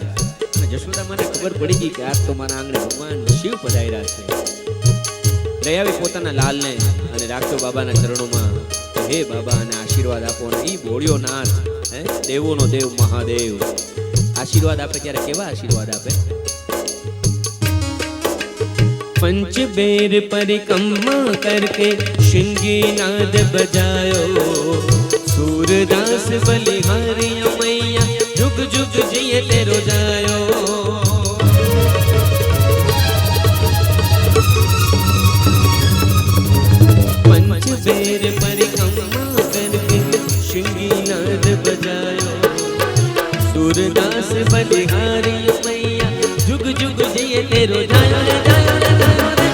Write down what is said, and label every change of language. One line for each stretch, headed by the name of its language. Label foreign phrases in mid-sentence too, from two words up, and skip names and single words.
Gujarati: અને જશોદા મને ખબર પડી ગઈ કે આજ તો મારા આંગણે ભગવાન શિવ પધાર્યા છે. લઈ આવી પોતાના લાલને અને રાખ્યો બાબાના ચરણોમાં. હે બાબા અને આશીર્વાદ આપો. ને ઈ ભોળિયો નાથ હે દેવોનો દેવ મહાદેવ આશીર્વાદ આપે ત્યારે કેવા આશીર્વાદ આપે.
Braj: पंच बेर परिक्रमा करके शिंगी नाद बजायो, सूरदास बलिहारी मैया जुग जुग जिये तेरो जायो. पंच बेर परिक्रमा करके शिंगी नाद बजायो, सूरदास बलिहारी मैया जुग जुग जिये तेरो जायो रे जायो रे जायो रे.